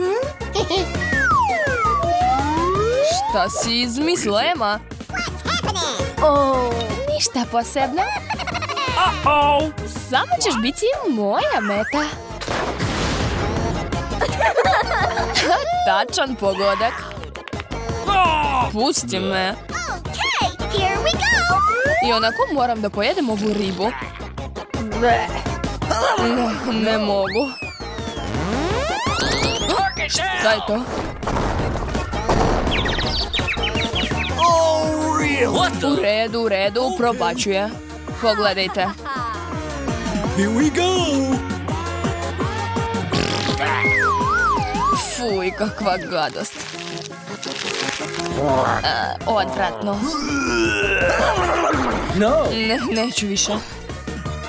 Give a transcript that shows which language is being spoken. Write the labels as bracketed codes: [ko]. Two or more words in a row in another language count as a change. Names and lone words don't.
[sr] Šta si izmislila, Ema? Ništa posebno. Oh! Samo ćeš biti moja meta. Tačan pogodak. Oh! Pusti me. [en] Okay, here we go! [sr] I onako moram da pojedem ovu ribu. Ne mogu. Šta je to? [en] Oh, real! What [sr] U redu, probačuje. Pogledajte. [en] Here we go! [sr] Fuj, kakva gadost. Odvratno. [en] No! [sr] Neću više.